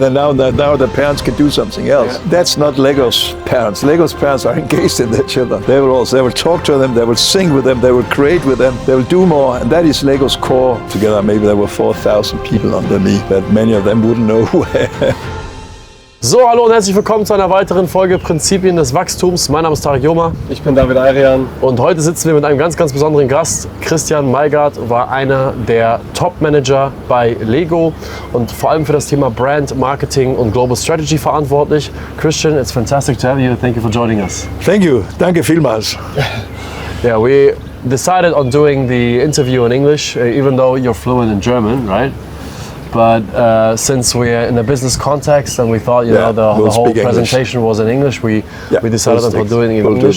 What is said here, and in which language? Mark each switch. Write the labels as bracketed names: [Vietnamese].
[English] And now the parents can do something else. Yeah. That's not Lego's parents. Lego's parents are engaged in their children. They will talk to them, they will sing with them, they will create with them, they will do more, and that is Lego's core. Together, maybe there were 4,000 people under me, but many of them wouldn't know who I am. [German] So, hallo und herzlich willkommen zu einer weiteren Folge Prinzipien des Wachstums. Mein Name ist Tareq. Ich bin David Arian. Und heute sitzen wir mit einem ganz, ganz besonderen Gast. Christian Majgaard war einer der Top-Manager bei Lego und vor allem für das Thema Brand, Marketing und Global Strategy verantwortlich. [English] Christian, it's fantastic to have you. Thank you for joining us. Thank you. [German] Danke vielmals. [English] Yeah, we decided on doing the interview in English, even though you're fluent in German, right? But since we're in a business context and we thought, the whole presentation was in English, we decided on doing it in English.